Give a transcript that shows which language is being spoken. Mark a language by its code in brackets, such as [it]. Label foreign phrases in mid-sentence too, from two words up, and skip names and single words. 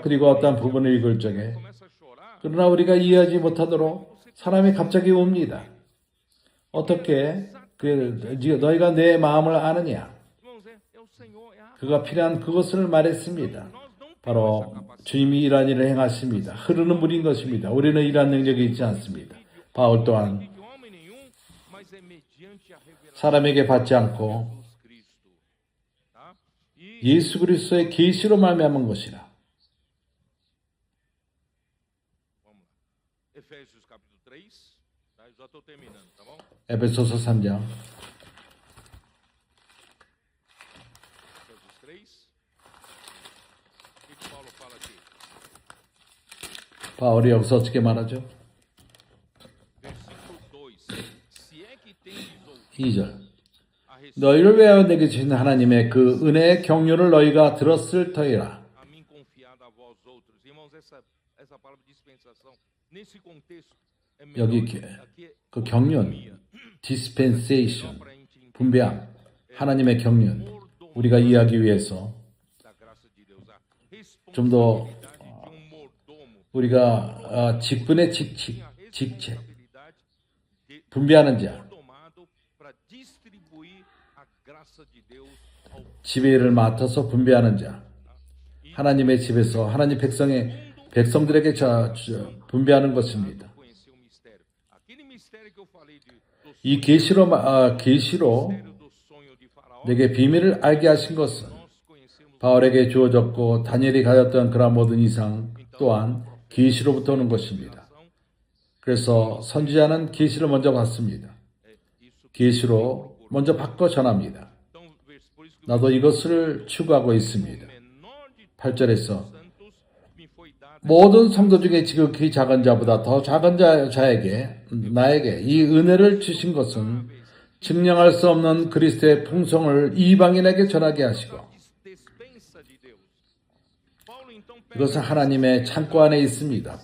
[ko] 그리고 어떤 부분을 읽을 적에 [pt] Começa a chorar. [ko] 그러나 우리가 이해하지 못하도록 사람이 갑자기 옵니다. 어떻게 너희가 내 마음을 아느냐? [pt] Irmãos, é o Senhor, é a [ko] 그가 필요한 그것을 말했습니다. [pt] nós não [ko] 바로 주님이 이러한 일을 행하십니다. 흐르는 물인 것입니다. 우리는 이러한 능력이 있지 않습니다. 바울 또한 [pt] de homem nenhum, mas é mediante a revelação [ko] 사람에게 받지 않고 [pt] de Cristo. Tá? E [ko] 예수 그리스도의 계시로 말미암은 것이라. [pt] vamos lá. Efésios capítulo 3, tá? Eu já estou terminando, tá bom? [ko] 에베소서 3장 [pt] Efésios 3. O que Paulo fala aqui? [ko] 바울이 여기서 어떻게 말하죠? [pt] Versículo 2. Se é que tendes ouvido [ko] 2절 [pt] a respeito [ko] 너희를 위하여 내게 주신 하나님의 그 은혜의 경륜을 너희가 들었을 터이라. [pt] a mim confiado a vós outros. Irmãos, essa palavra dispensação, nesse contexto, é melhor. [ko] 여기 [pt] Aqui é [ko] 그 경륜, dispensation, [pt] para a gente entender [ko] 분배함, 하나님의 경륜 우리가 이해하기 위해서 [pt] da graça de Deus. A [ko] 좀 더 [pt] responsabilidade de mordomo. [ko] 우리가 직분의 직책, [pt] Responsabilidade de [ko] 분배하는 자, [pt] mordomado para distribuir a graça de Deus ao [ko] 지배를 맡아서 분배하는 자, 하나님의 집에서 하나님 백성들에게 분배하는 것입니다. [pt] conhecer o mistério. Aquele mistério que eu falei [ko] 이 계시로 [pt] do sonho de Faraó, [ko] 내게 비밀을 알게 하신 것은 [pt] nós conhecemos [ko] 바울에게 주어졌고 다니엘이 가졌던 그런 모든 이상 또한 계시로부터 오는 것입니다. 그래서 선지자는 계시를 먼저 받습니다. [pt] isso. [ko] 계시로 먼저 받고 전합니다. [pt] Então, por isso que [ko] 나도 이것을 추구하고 있습니다. [pt] o menor de [ko] 8절에서 모든 성도 중에 지극히 작은 자보다 더 작은 자에게 나에게 이 은혜를 주신 것은 증량할 수 없는 그리스도의 풍성을 이방인에게 전하게 하시고 이것은 하나님의 창고 안에 있습니다.